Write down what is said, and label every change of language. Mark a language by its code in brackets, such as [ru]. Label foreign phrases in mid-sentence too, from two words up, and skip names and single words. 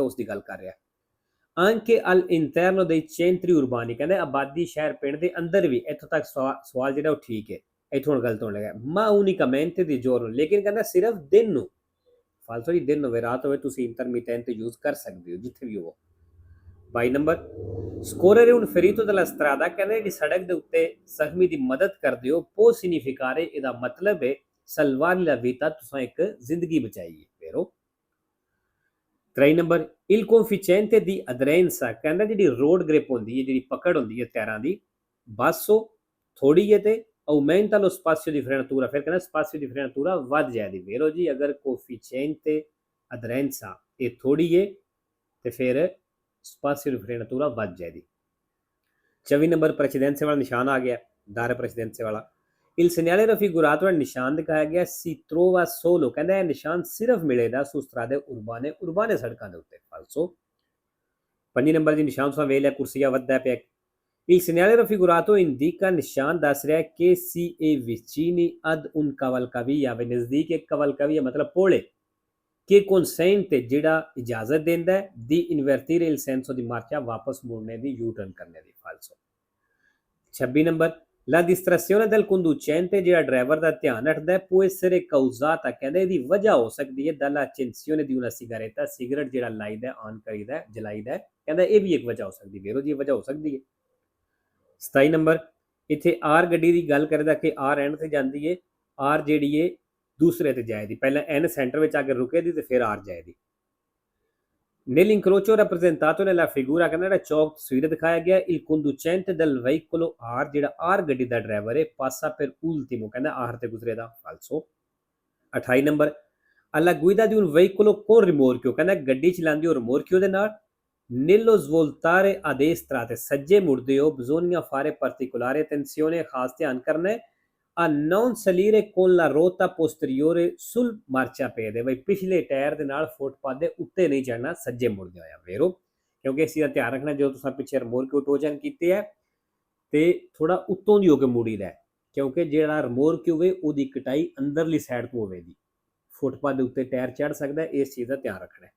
[pa] ਉਸ ਦੀ ਗੱਲ ਕਰ ਰਿਹਾ [it] anche all'interno dei centri urbani [pa] ਕਹਿੰਦੇ ਆਬਾਦੀ ਸ਼ਹਿਰ ਪਿੰਡ ਦੇ ਅੰਦਰ ਵੀ ਇੱਥੋਂ ਤੱਕ ਸਵਾਲ ਜਿਹੜਾ ਉਹ ਠੀਕ ਹੈ ਇੱਥੋਂ ਹੁਣ ਗਲਤ ਹੋਣ ਲੱਗਾ [it] ma unicamente di giorno [pa] ਲੇਕਿਨ ਕਹਿੰਦਾ ਸਿਰਫ ਦਿਨ ਨੂੰ ਫਾਲਤੂ ਦੀ ਦਿਨ ਹੋਵੇ ਰਾਤ ਹੋਵੇ ਤੁਸੀਂ [en] intermittent use [pa] ਕਰ ਸਕਦੇ ਹੋ ਜਿੱਥੇ ਵੀ ਹੋ 22 ਨੰਬਰ [it] scorrere un ferito dalla strada [pa] ਕਹਿੰਦੇ ਕਿ ਸੜਕ ਦੇ ਉੱਤੇ ਜ਼ਖਮੀ ਦੀ ਮਦਦ ਕਰਦੇ ਹੋ [it] può significare [pa] ਇਹਦਾ ਮਤਲਬ ਹੈ [it] salvare la vita [pa] ਤੁਸੀਂ ਇੱਕ ਜ਼ਿੰਦਗੀ ਬਚਾਈ ਹੈ ਫੇਰੋ 23 ਨੰਬਰ [it] il coefficiente di aderenza [pa] ਕਹਿੰਦਾ ਜਿਹੜੀ [en] road grip [pa] ਹੁੰਦੀ ਹੈ ਜਿਹੜੀ ਪਕੜ ਹੁੰਦੀ ਹੈ ਟਾਇਰਾਂ ਦੀ basso ਥੋੜੀ ਹੈ ਤੇ [it] aumenta lo spazio di frenatura [pa] ਫਿਰ ਕਹਿੰਦਾ [it] spazio di frenatura [pa] ਵੱਧ ਜਾਏਗੀ ਵੇਰੋ ਜੀ ਅਗਰ [it] coefficiente aderenza [pa] ਇਹ ਥੋੜੀ ਹੈ ਤੇ ਫਿਰ [it] spazio di frenatura [pa] ਵੱਧ ਜਾਏਗੀ 24 ਨੰਬਰ ਪ੍ਰੈਸੀਡੈਂਸੇ ਵਾਲਾ ਨਿਸ਼ਾਨ ਆ ਗਿਆ ਦਾਇਰੇ ਪ੍ਰੈਸੀਡੈਂਸੇ ਵਾਲਾ [it] il segnale raffigurato [pa] ਹੈ ਨਿਸ਼ਾਨ ਦਿਖਾਇਆ ਗਿਆ [it] si trova solo [pa] ਕਹਿੰਦਾ ਇਹ ਨਿਸ਼ਾਨ ਸਿਰਫ ਮਿਲੇਗਾ [it] su strade urbane [pa] ਸੜਕਾਂ ਦੇ ਉੱਤੇ ਫਾਲਸੋ 5 ਨੰਬਰ ਦੀ ਨਿਸ਼ਾਨ ਤੁਸੀਂ ਵੇਖ ਲਿਆ ਕੁਰਸੀਆ ਵੱਧਦਾ ਪਿਆ [it] il segnale raffigurato indica [pa] ਨਿਸ਼ਾਨ ਦੱਸ ਰਿਹਾ ਕਿ [it] si è vicini ad un cavalcavia [pa] ਵੇ ਨਜ਼ਦੀਕ ਇੱਕ cavalcavia ਮਤਲਬ ਪੋਲੇ [it] che consente [pa] ਜਿਹੜਾ ਇਜਾਜ਼ਤ ਦਿੰਦਾ ਹੈ [it] di invertire il senso di marcia [pa] ਵਾਪਸ ਮੁੜਨੇ ਦੀ [en] U turn [pa] ਕਰਨੇ ਦੀ ਫਾਲਸੋ 26 ਨੰਬਰ [it] la distrazione del conducente [pa] ਜਿਹੜਾ ਡਰਾਈਵਰ ਦਾ ਧਿਆਨ ਰੱਖਦਾ ਹੈ [it] può essere causata [pa] ਕਹਿੰਦੇ ਇਹਦੀ ਵਜ੍ਹਾ ਹੋ ਸਕਦੀ ਹੈ [it] dalla accensione di una sigaretta [pa] ਸਿਗਰਟ ਜਿਹੜਾ ਲਾਈਦਾ ਆਨ ਕਰੀਦਾ ਜਲਾਈਦਾ ਕਹਿੰਦਾ ਇਹ ਵੀ ਇੱਕ ਵਜ੍ਹਾ ਹੋ ਸਕਦੀ ਹੈ ਜੀ ਵਜ੍ਹਾ ਹੋ ਸਕਦੀ ਹੈ 27 ਨੰਬਰ ਇੱਥੇ ਆਰ ਗੱਡੀ ਦੀ ਗੱਲ ਕਰਦਾ ਕਿ ਆਰ ਐਂਡ ਤੇ ਜਾਂਦੀ ਹੈ ਆਰ ਜਿਹੜੀ ਹੈ ਦੂਸਰੇ ਤੇ ਜਾਏਗੀ ਪਹਿਲਾਂ ਐਨ ਸੈਂਟਰ ਵਿੱਚ ਆ ਕੇ ਰੁਕੇਗੀ ਤੇ ਫਿਰ ਆਰ ਜਾਏਗੀ [it] nell'incrocio rappresentato nella figura [pa] ਕਹਿੰਦਾ ਜਿਹੜਾ ਚੌਕ ਤਸਵੀਰ ਦਿਖਾਇਆ ਗਿਆ [it] il conducente del veicolo R [pa] ਜਿਹੜਾ R ਗੱਡੀ ਦਾ ਡਰਾਈਵਰ ਹੈ [it] passa per ultimo [pa] ਕਹਿੰਦਾ ਆਖਰ ਤੇ ਗੁਜ਼ਰੇਗਾ ਫਾਲਸੋ 28 ਨੰਬਰ, [it] alla guida di un veicolo con rimorchio, [pa] ਕਹਿੰਦਾ ਗੱਡੀ ਚਲਾਉਂਦੇ ਹੋ ਰਿਮੋਰਕਿਓ ਦੇ ਨਾਲ, [it] nello svoltare a destra [pa] ਤੇ ਸੱਜੇ ਮੁੜਦੇ ਹੋ, [it] bisogna fare particolare attenzione, [pa] ਖਾਸ ਧਿਆਨ ਕਰਨਾ ਹੈ, [it] a non salire con la ruota posteriore sul marciapiede, [pa] ਬਈ ਪਿਛਲੇ ਟਾਇਰ ਦੇ ਨਾਲ ਫੁੱਟਪਾਥ ਦੇ ਉੱਤੇ ਨਹੀਂ ਚੜਨਾ ਸੱਜੇ ਮੁੜਦੇ ਹੋਇਆ ਵੇਰੋ, ਕਿਉਂਕਿ ਇਸ ਚੀਜ਼ ਦਾ ਧਿਆਨ ਰੱਖਣਾ ਜਦੋਂ ਤੁਸੀਂ ਪਿੱਛੇ ਰਿਮੋਰਕਿਓ ਟੋਚਨ ਕੀਤੇ ਹੈ ਤੇ ਥੋੜਾ ਉੱਤੋਂ ਦੀ ਹੋ ਕੇ ਮੁੜੀਦਾ, ਕਿਉਂਕਿ ਜਿਹੜਾ ਰਿਮੋਰਕਿਓ ਹੋਵੇ ਉਹਦੀ ਕਟਾਈ ਅੰਦਰਲੀ ਸਾਈਡ ਤੋਂ ਹੋਵੇਗੀ, ਫੁੱਟਪਾਥ ਦੇ ਉੱਤੇ ਟਾਇਰ ਚੜ ਸਕਦਾ, ਇਸ ਚੀਜ਼ ਦਾ ਧਿਆਨ ਰੱਖਣਾ ਹੈ।